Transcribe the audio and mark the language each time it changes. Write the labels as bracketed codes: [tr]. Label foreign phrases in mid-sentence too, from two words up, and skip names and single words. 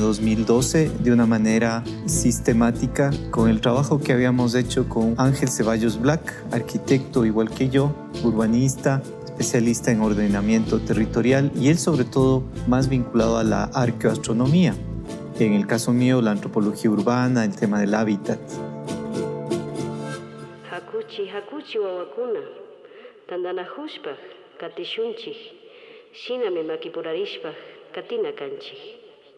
[es] 2012 de una manera sistemática, con el trabajo que habíamos hecho con Ángel Ceballos Black, arquitecto igual que yo, urbanista, especialista en ordenamiento territorial, y él sobre todo más vinculado a la arqueoastronomía. En el caso mío, la antropología urbana, el tema del hábitat. [qu] Hakuchi wawakuna, tandanahushpaj, katishunchik, shiname makipurarishpaj, katina kanchik.